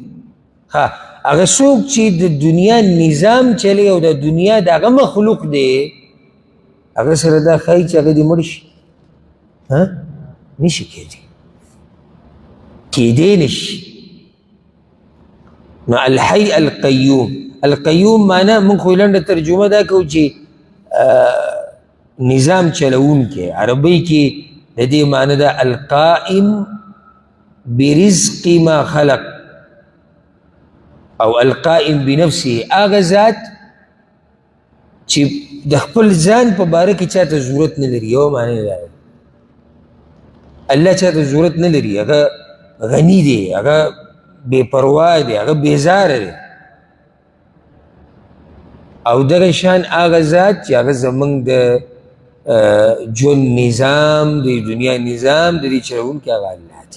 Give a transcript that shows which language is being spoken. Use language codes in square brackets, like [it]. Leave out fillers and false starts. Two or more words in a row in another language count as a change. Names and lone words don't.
[ps] هغه څوک چې د دنیا نظام چلی او د دنیا د هغه مخلوق دی، هغه سره دا ښایي چې هغه دې مړ شي. نشي کېدی نشي. نو [ar] الحی القیوم، [ps] القیوم معنی موږ خو لنډه ترجمه دا کوو چې نظام چلوونکی. عربی کې د دې معنی دا [ar] القائم برزق ما خلق [ps] او [ar] القائم بنفسه، [ps] هغه ذات چې د خپل ځان په باره کې چاته ضرورت نه لري. یو معنی دا الله چاته ضرورت نه لري، هغه غنی دی، هغه بے پروا دی، هغه بیزاره دی. او دغه شان هغه ذات چې هغه زمونږ د ژوند نظام، د دنیا نظام د دې چلوونکی هغه الله دی.